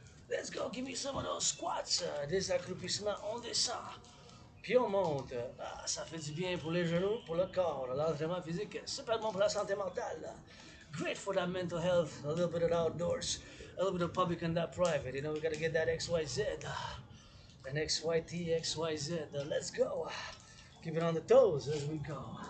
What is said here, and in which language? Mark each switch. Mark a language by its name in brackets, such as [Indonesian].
[English] Let's go, give me some of those squats. [French] Des accroupissements, on descend. Puis on monte. Ah, ça fait du bien pour les genoux, pour le corps. L'entraînement physique, super bon pour la santé mentale. [English] Great for that mental health. A little bit of outdoors. A little bit of public and that private. You know, we gotta get that XYZ. An XYT, XYZ. Let's go. Keep it on the toes as we go.